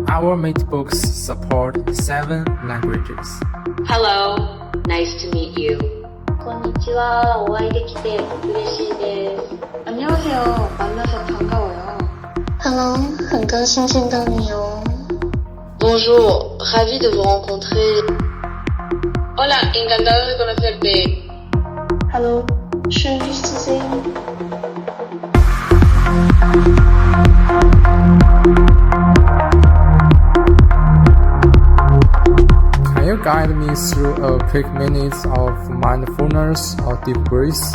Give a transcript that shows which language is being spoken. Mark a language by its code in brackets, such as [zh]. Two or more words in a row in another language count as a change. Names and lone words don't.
[en] Our matebooks support 7 languages. Hello, nice to meet you. [ja] こんにちは。お会いできて嬉しいです。 [ko] 안녕하세요. 만나서 반가워요. [zh] Hello, 很高兴见到你哦。 [fr] Bonjour, ravi de vous rencontrer. [es] Hola, encantado de conocerte. [de] Hello, schön dich zu sehen. [en] Can you guide me through a quick minutes of mindfulness or deep breaths?